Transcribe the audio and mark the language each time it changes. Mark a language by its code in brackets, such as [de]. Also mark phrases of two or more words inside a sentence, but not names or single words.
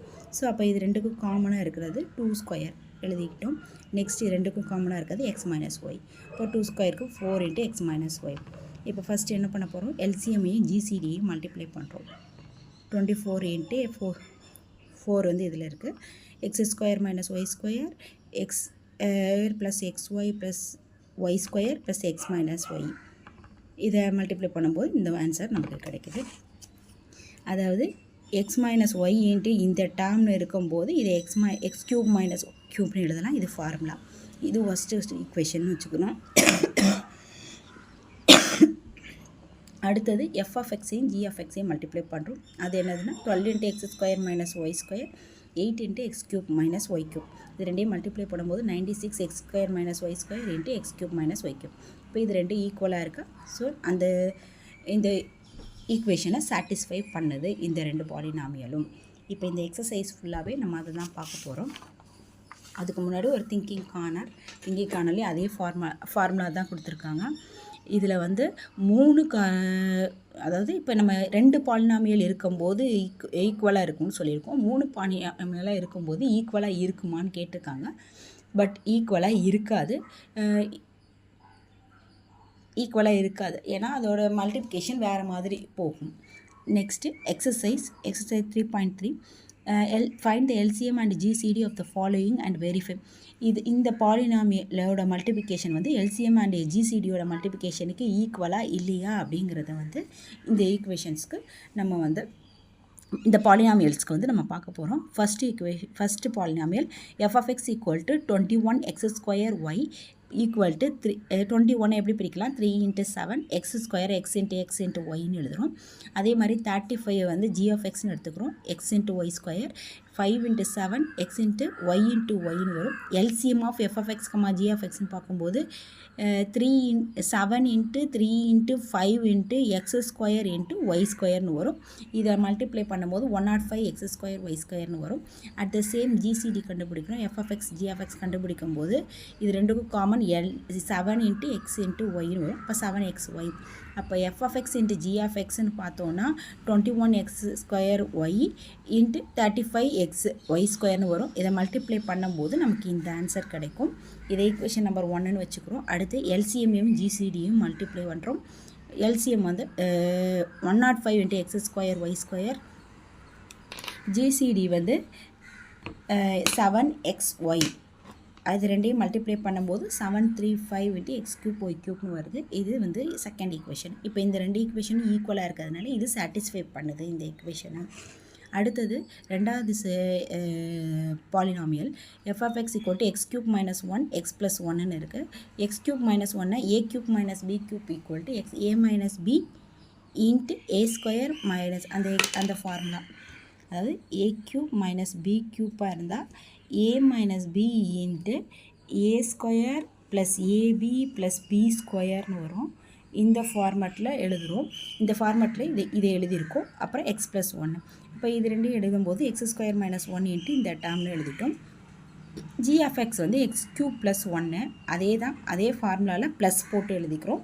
[ta] ஸோ அப்போ இது ரெண்டுக்கும் காமனாக இருக்கிறது 2² எழுதிக்கிட்டோம். நெக்ஸ்ட் இது ரெண்டுக்கும் காமனாக இருக்கிறது x - y. இப்போ 2²க்கு 4 × x - y. இப்போ ஃபஸ்ட்டு என்ன பண்ண போகிறோம், LCMையும் GCDயையும் மல்டிப்ளை பண்ணுறோம். 24 × 4 வந்து இதில் இருக்குது. x² - y² x + xy + y² + x - y. இதை மல்டிப்ளை பண்ணும்போது இந்த ஆன்சர் நமக்கு கிடைக்குது. அதாவது x - y × இந்த டேர்மில் இருக்கும்போது இது x³ - க்யூப்னு எழுதலாம். இது ஃபார்முலா. இது [en] first equation [ta] வச்சுக்கணும். அடுத்தது f(x)ஐயும் g(x)ஐயும் மல்டிப்ளை பண்ணுறோம். அது என்னதுன்னா 12 × x² - y², 8 × x³ - y³. இது ரெண்டையும் மல்டிப்ளை பண்ணும்போது 96 x² - y² × x³ - y³. இப்போ இது ரெண்டும் ஈக்குவலாக இருக்கா. ஸோ இந்த ஈக்குவேஷனை சாட்டிஸ்ஃபை பண்ணுது இந்த ரெண்டு பாலினாமியலும். இப்போ இந்த [en] exercise fully [ta] நம்ம அதை தான் பார்க்க போகிறோம். அதுக்கு முன்னாடி ஒரு [en] thinking corner [ta] அதே ஃபார்முலா தான் கொடுத்துருக்காங்க. இதில் வந்து அதாவது இப்போ நம்ம 2 பாலினாமியல் இருக்கும்போது ஈக்குவலாக இருக்கும்னு சொல்லியிருக்கோம். 3 பாலினாமியலாக இருக்கும்போது ஈக்குவலாக இருக்குமான்னு கேட்டிருக்காங்க. [en] but equal [ta] இருக்காது, ஏன்னா அதோட மல்டிப்ளிகேஷன் வேறு மாதிரி போகும். [en] next exercise [ta] 3.3. [en] Find the LCM and GCD of the following and verify. [ta] இந்த பாலினாமியலோட மல்டிப்ளிகேஷன் வந்து [en] LCM and GCDயோட [ta] மல்டிப்ளிகேஷனுக்கு ஈக்குவலாக இல்லையா அப்படிங்கிறத வந்து இந்த ஈக்குவேஷன்ஸ்க்கு நம்ம வந்து இந்த பாலினாமியல்ஸ்க்கு வந்து நம்ம பார்க்க போகிறோம். ஃபஸ்ட்டு பாலினாமியல் f(x) = 21x² y = 3. 21 எப்படி பிரிக்கலாம், 3 × 7 x², x × x × yன்னு எழுதுகிறோம். அதே மாதிரி 35 வந்து g(x)ன்னு எடுத்துக்கிறோம், x × y², 5 × 7 x × y × yன்னு வரும். [en] LCM of f(x, g(x)ன்னு [ta] பார்க்கும்போது 7 × 3 × 5 × x² × y²ன்னு வரும். இதை மல்டிப்ளை பண்ணும்போது 105 x² y²ன்னு வரும். [en] at the same [ta] GCD கண்டுபிடிக்கிறோம். f(x, g(x) கண்டுபிடிக்கும் போது இது ரெண்டுக்கும் காமன் 7 × x × yன்னு வரும். இப்போ 7xy. அப்போ f(x × g(x)ன்னு பார்த்தோன்னா 21x² y × 35x y² வரும். இதை மல்டிப்ளை பண்ணும்போது நமக்கு இந்த ஆன்சர் கிடைக்கும். இதை [en] equation number [ta] 1ன்னு வச்சுக்கிறோம். அடுத்து LCMையும் GCDயும் மல்டிப்ளை பண்ணுறோம். LCM வந்து 105 × x² y², GCD வந்து 7xy. அது ரெண்டையும் மல்டிப்ளை பண்ணும்போது 735 × x³ y³ வருது. இது வந்து [en] second equation. [ta] இப்போ இந்த ரெண்டு ஈக்குவேஷனும் ஈக்குவலாக இருக்கிறதுனால இது சாட்டிஸ்ஃபை பண்ணுது இந்த ஈக்குவேஷனை. அடுத்தது ரெண்டாவது பாலினாமியல் [en] f of x equal to x cube minus 1 x plus 1ன்னு இருக்குது. x cube minus 1 a cube minus b cube equal to x a minus b into a square minus [ta] அந்த ஃபார்முலா, அதாவது [en] a cube minus b cube இருந்தால் a minus b into a square plus ab plus b squareன்னு வரும். [ta] இந்த ஃபார்மேட்டில் எழுதுகிறோம். இந்த ஃபார்மேட்டில் இதை எழுதியிருக்கோம். அப்புறம் [en] x plus [ta] ஒன்று. இப்போ இது ரெண்டும் எழுதும்போது [en] x square minus one into [ta] இந்த டேர்மில் எழுதிட்டோம். [en] g of x [ta] வந்து [en] x cube plus [ta] ஒன்று, அதே ஃபார்முலாவில் ப்ளஸ் போட்டு எழுதிக்கிறோம்.